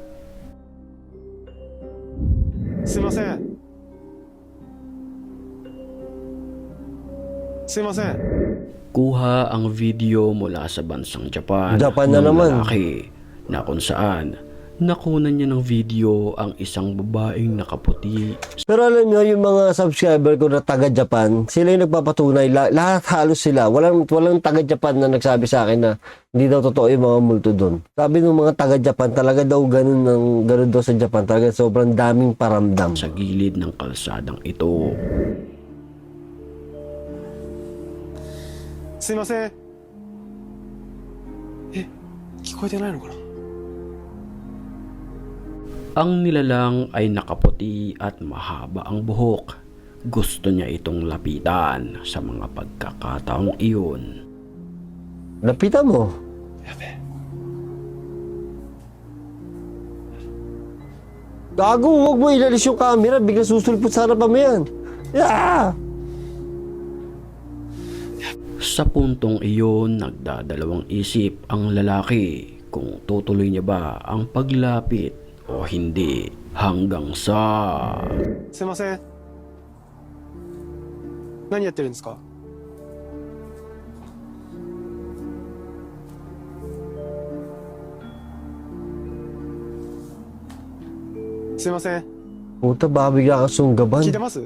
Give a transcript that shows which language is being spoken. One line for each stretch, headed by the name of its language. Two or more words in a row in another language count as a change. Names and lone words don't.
Japanese: すいませんすいません
Filipino: Kuha ang video mula sa bansang Japan, Japan na ng naman. lalaki na kung saan nakunan niya ng video ang isang babaeng nakaputi. Pero alam nyo, yung mga subscriber ko na taga-Japan, sila yung nagpapatunay. Lahat halos sila. Walang taga-Japan na nagsabi sa akin na hindi daw totoo yung mga multo doon. Sabi ng mga taga-Japan, talaga daw ganun daw sa Japan. Talaga sobrang daming paramdam. Sa gilid ng kalsadang ito,
Japanese: すいません聞こえてないのかな
Filipino: ang nilalang ay nakaputi at mahaba ang buhok. Gusto niya itong lapitan sa mga pagkakataong iyon. Lapitan mo.
Japanese: やべえ
Filipino: Gago, huwag mo ilalis yung camera. Biglang susulpot sa harapan mo yan. Yeah! Sa puntong iyon, nagdadalawang isip ang lalaki kung tutuloy niya ba ang paglapit o hindi, hanggang sa
Japanese: すいません何やってるんですかすいません
Filipino: Puta, baka bigla kang sunggaban.
Japanese: 聞いてます